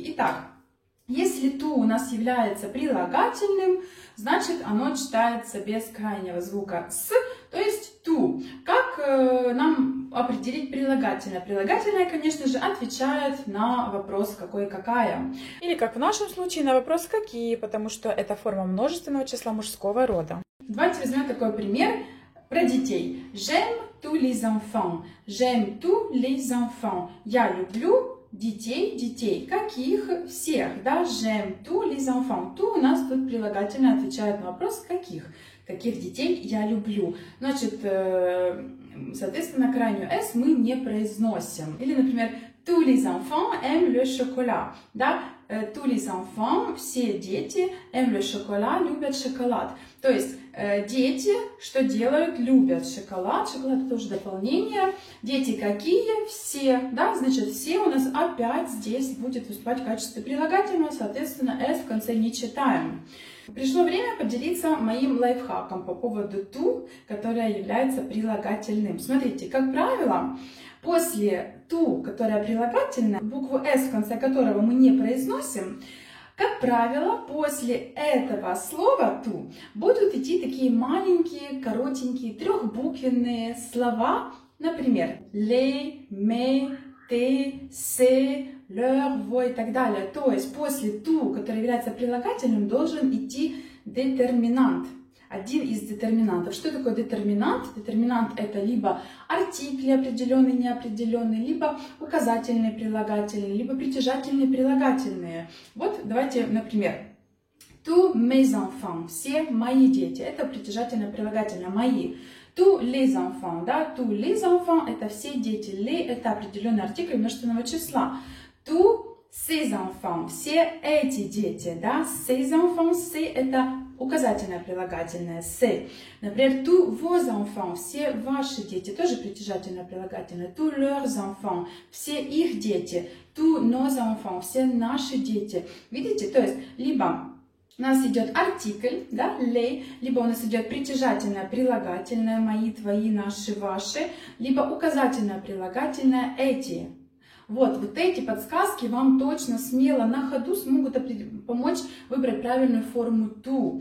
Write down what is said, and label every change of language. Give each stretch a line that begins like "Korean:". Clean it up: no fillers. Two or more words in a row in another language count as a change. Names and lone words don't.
Russian: Итак, если ту у нас является прилагательным, значит оно читается без крайнего звука с, то есть ту. Как нам определить прилагательное? Прилагательное, конечно же, отвечает на вопрос какой-какая. Или как в нашем случае на вопрос какие, потому что это форма множественного числа мужского рода. Давайте возьмем такой пример про детей.
French: J'aime tous les enfants. J'aime tous les enfants.
Russian: Я люблю детей. Каких? Всех. Да?
French: J'aime tous les enfants.
Russian: Tous у нас тут прилагательно отвечает на вопрос каких. Каких детей я люблю. Значит, соответственно, крайнюю S мы не произносим. Или, например,
French: tous les enfants aiment le chocolat. Да? Tous les enfants,
Russian: все дети,
French: aiment le chocolat,
Russian: любят шоколад. То есть дети, что делают, любят шоколад. Шоколад это тоже дополнение. Дети какие? Все. Да? Значит, все у нас опять здесь будет выступать в качестве прилагательного, соответственно, S в конце не читаем. Пришло время поделиться моим лайфхаком по поводу ту, которая является прилагательным. Смотрите, как правило, после ту, которая прилагательная, букву S в конце которого мы не произносим, как правило, после этого слова ту будут идти такие маленькие, коротенькие, трехбуквенные слова, например,
French: les, mes, tes, c'est, leur, vos
Russian: и так далее. То есть после ту, которая является прилагательным, должен идти детерминант. Один из детерминантов. Что такое детерминант? Детерминант это либо артикли определенные, неопределенные, либо указательные прилагательные, либо притяжательные прилагательные. Вот давайте, например,
French: tous mes enfants,
Russian: все мои дети. Это притяжательное прилагательное, мои.
French: Tous les enfants, да, tous les enfants
Russian: это все дети. Les это определенный артикль множественного числа.
French: Tous ces enfants,
Russian: все эти дети, да,
French: ces enfants,
Russian: ces это указательное прилагательное,
French: c'est.
Russian: Например,
French: tous vos enfants,
Russian: все ваши дети, тоже притяжательное прилагательное.
French: Tous leurs enfants,
Russian: все их дети.
French: Tous nos enfants,
Russian: все наши дети. Видите, то есть, либо у нас идет артикль, да, les, либо у нас идет притяжательное прилагательное, мои, твои, наши, ваши, либо указательное прилагательное, эти. Вот эти подсказки вам точно, смело, на ходу смогут помочь выбрать правильную форму ту.